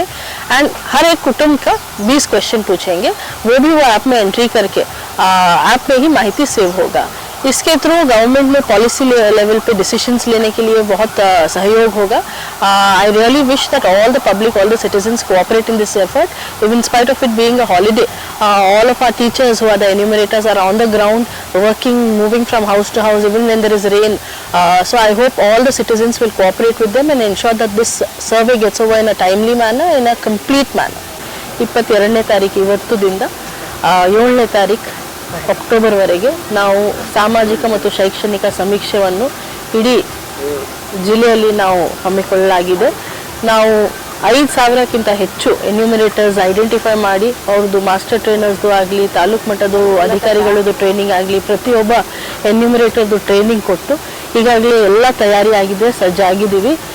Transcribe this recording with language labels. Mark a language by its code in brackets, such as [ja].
[hi] And हर एक कुटुंब का 20 क्वेश्चन पूछेंगे, वो भी वो ऐप में एंट्री करके ऐप में ही माहिती सेव होगा। इसके थ्रू गवर्नमेंट में पॉलिसी लेवल पे डिसीजंस लेने के लिए बहुत सहयोग होगा। [en] I really wish that all the public, all the citizens cooperate in this effort. Even in spite of it being a holiday, all of our teachers who are the enumerators are on the ground working, moving from house to house even when there is rain. So I hope all the citizens will cooperate with them and ensure that this survey gets over in a timely manner, in a complete manner. [kn] 22ನೇ ತಾರೀಕು ಇವತ್ತುದಿಂದ 7ನೇ ತಾರೀಕು ಅಕ್ಟೋಬರ್ವರೆಗೆ ನಾವು ಸಾಮಾಜಿಕ ಮತ್ತು ಶೈಕ್ಷಣಿಕ ಸಮೀಕ್ಷೆಯನ್ನು ಇಡೀ ಜಿಲ್ಲೆಯಲ್ಲಿ ನಾವು ಹಮ್ಮಿಕೊಳ್ಳಲಾಗಿದೆ. ನಾವು 5,000ಕ್ಕಿಂತ ಹೆಚ್ಚು ಎನ್ಯೂಮರೇಟರ್ಸ್ ಐಡೆಂಟಿಫೈ ಮಾಡಿ ಅವ್ರದ್ದು ಮಾಸ್ಟರ್ ಟ್ರೈನರ್ಸ್ದು ಆಗಲಿ, ತಾಲೂಕು ಮಟ್ಟದ ಅಧಿಕಾರಿಗಳದ್ದು ಟ್ರೈನಿಂಗ್ ಆಗಲಿ, ಪ್ರತಿಯೊಬ್ಬ ಎನ್ಯೂಮರೇಟರ್ದು ಟ್ರೈನಿಂಗ್ ಕೊಟ್ಟು ಈಗಾಗಲೇ ಎಲ್ಲ ತಯಾರಿ ಆಗಿದೆ, ಸಜ್ಜಾಗಿದ್ದೀವಿ.